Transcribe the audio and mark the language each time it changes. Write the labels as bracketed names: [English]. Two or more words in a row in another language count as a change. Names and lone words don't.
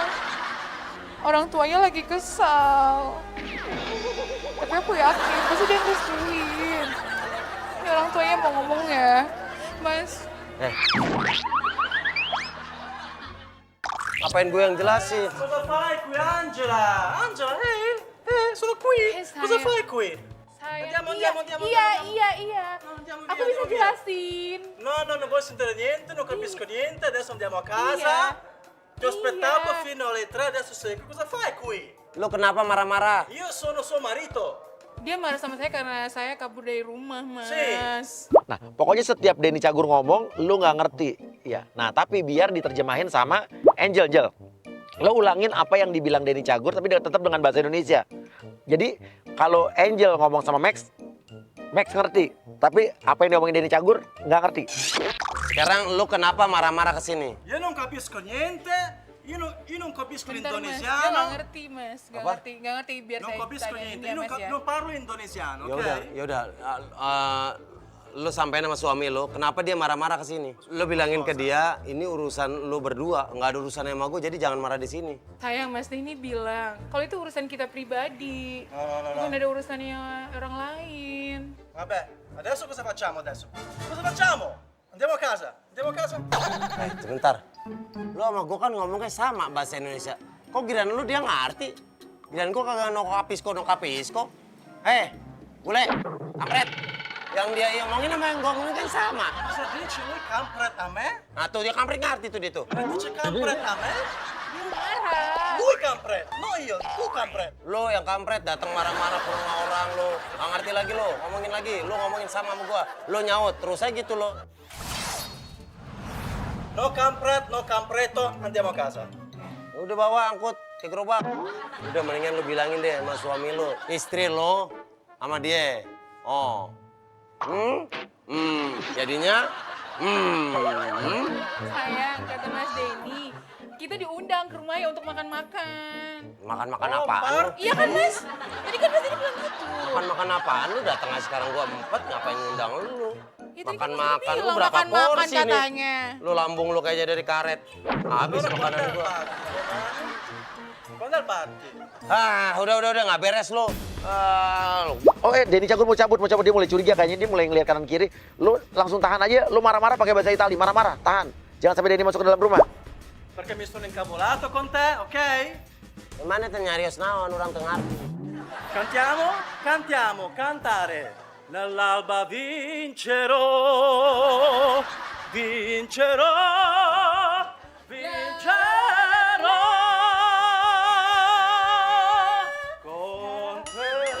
[Indonesian] Orang tuanya lagi kesal. Tapi aku yakin, pasti dia ngerestuin. Ini orang tuanya mau ngomong ya. Mas, Ngapain gue yang jelasin? [Italian] Cosa fai qui, Angela? Angela, sono qui. Sai. Cosa fai qui? [Indonesian] Sayang. [Italian] Andiamo. [Indonesian] Iya. [Italian] Andiamo [Indonesian] Aku [Italian] via, [Indonesian] bisa [Italian] andiamo via. [Indonesian] jelasin. [Italian] No, non posso sentire niente, non capisco niente, adesso andiamo a [Indonesian] Iya. [Italian] casa. Ti ho aspettato [Indonesian] Iya. [Italian] fino alle 3, adesso sei qui. Cosa fai qui? [Indonesian] Lo kenapa marah-marah? [Italian] Io sono suo marito. [Indonesian] Dia marah sama saya karena saya kabur dari rumah, Mas. Nah, pokoknya setiap Denny Cagur ngomong, lu nggak ngerti. Ya. Nah, tapi biar diterjemahin sama Angel. Lo ulangin apa yang dibilang Denny Cagur, tapi tetap dengan bahasa Indonesia. Jadi, kalau Angel ngomong sama Max ngerti. Tapi apa yang diomongin Denny Cagur, nggak ngerti. Sekarang lu kenapa marah-marah ke sini? [Italian] Io non capisco niente. Io non capisco [Indonesian] Bentar, Mas. Dia nggak [Italian] l'indonesiano. [Indonesian] ngerti, Mas. Nggak Apa? ngerti. Biar [Italian] Non [Indonesian] saya [Italian] capisco [Indonesian] tanyain [Italian] niente. [Indonesian] ya, [Italian] Io [Indonesian] Mas ya. [Italian] non parlo indonesiano, [Indonesian] Ya [Italian] ok? [Indonesian] udah. Lu sampein sama suami lu, kenapa dia marah-marah ke sini? Lu bilangin ke dia, ini urusan lu berdua, nggak ada urusan sama gue, jadi jangan marah di sini. Sayang, Mas Denny bilang, kalau itu urusan kita pribadi. [Italian] No. [Indonesian] Bukan ada urusannya orang lain. [Italian] Vabbè, adesso cosa facciamo adesso? Cosa facciamo? Andiamo a casa. [Indonesian] Sebentar. Lu sama gue kan ngomongnya sama bahasa Indonesia. Kok giliran lu dia ngerti? Giliran gue kagak [Italian] no kapisko. [Indonesian] Bule, kampret. Yang dia ngomongin sama yang gue ngomongin kan sama. [Italian] Cosa dici? Lui kampret a me? [Indonesian] Nah tuh dia kampret ngerti tuh dia tuh. [Italian] Lui dice kampret a me? [Indonesian] Marah. [Italian] Lui kampret, no io, tu kampret. [Indonesian] Lu yang kampret datang marah-marah ke rumah orang lu. Nggak ngerti lagi lu, ngomongin lagi. Lu ngomongin sama gue. Lu nyaut, terus aja gitu lo. No kampret, no kampreto, andiamo a casa. Udah bawa angkut ke gerobak. Udah mendingan lu bilangin deh sama suami lu, istri lu sama dia. Oh. Jadinya Sayang, kata Mas Denny, kita diundang ke rumahnya untuk makan-makan. makan-makan Oh, apaan lu? Iya kan, Mas? Tadi kan Mas Denny bilang gitu. Makan-makan apaan lu? Datang aja sekarang gua empet, ngapain ngundang lu? Ya, tadi kan Mas Makan-makan Denny lu bilang berapa makan-makan porsi nih? katanya. Lu lambung lu kayaknya dari karet. Habis makanan gua. [Italian] Quando è il party? [Indonesian] Udah nggak beres lu. Oh Denny Cagur mau cabut, dia mulai curiga kayaknya, dia mulai ngeliat kanan kiri. Lu langsung tahan aja, lu marah-marah pakai bahasa Itali, marah-marah, tahan. Jangan sampai Denny masuk ke dalam rumah. [Italian] Perché mi sono incavolato con te, ok? [Indonesian] Mana tuh [Sundanese] nyarios naon [Indonesian] orang tengah. [Italian] Cantiamo, cantare. Nell'alba vincerò. Con te.